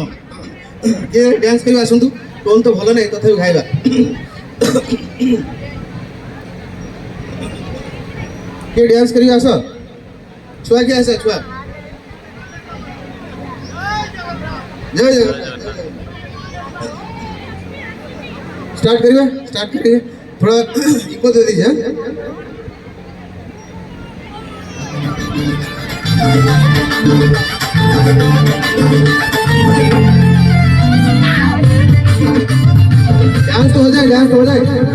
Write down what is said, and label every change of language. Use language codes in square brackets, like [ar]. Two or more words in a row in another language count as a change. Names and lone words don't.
[or] କିଏ ଡ୍ୟାନ୍ସ କରିବା ଆସନ୍ତୁ। ଟୋନ୍ ତ ଭଲ ନାହିଁ, ତଥାପି ଖାଇବା। କିଏ ଡ୍ୟାନ୍ସ କରିବା ଆସ? ଛୁଆ କିଏ ଆସ? ଛୁଆ ଜୟ ଜଗନ୍ନାଥ। [hi] स्टार्ट करिए, स्टार्ट करिए। थोड़ा इको दे दीजिए। डांस तो हो जाए, डांस तो हो जाए।